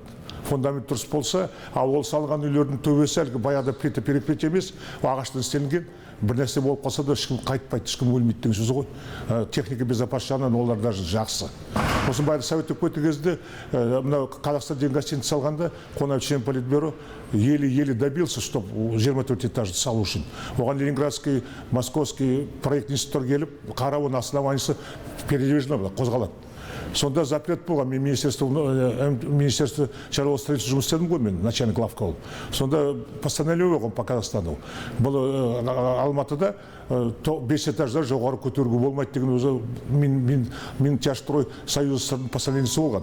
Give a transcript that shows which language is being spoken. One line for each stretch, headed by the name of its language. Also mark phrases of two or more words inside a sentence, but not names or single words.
Kazakh: Фундамент дұрыс болса, ал ол салған үйлердің төбесі әлгі баяғыда плита перекрытие емес, ағаштан істелінген. Бір нәрсе болып қалса да ешкім қайтпайды, ешкім өлмейді деген сөз ғой. Техника безопасности жағынан олар даже жақсы. Осы бәрі совет өкіметі кезде мынау Қазақстан деген гостиница салғанда Қонаев
Russian: член политбюро еле-еле добился, чтобы
Kazakh: 24 этажды салу үшін. Оған Ленинградский, Московский проект институттар келіп, қарап оның основаниесі передвижно қозғалады. Сонда запрет болған, мен
Russian: министерство шаруашылық строительства
Kazakh: жұмыс істедім ғой, мен начальник главка болып. Сонда постановление болған
Russian: по Қазақстану.
Kazakh: Бұл Алматыда 5 этаждар жоғары көтеруге болмайды деген өзі Минтяжстрой союзының постановлениесі болған.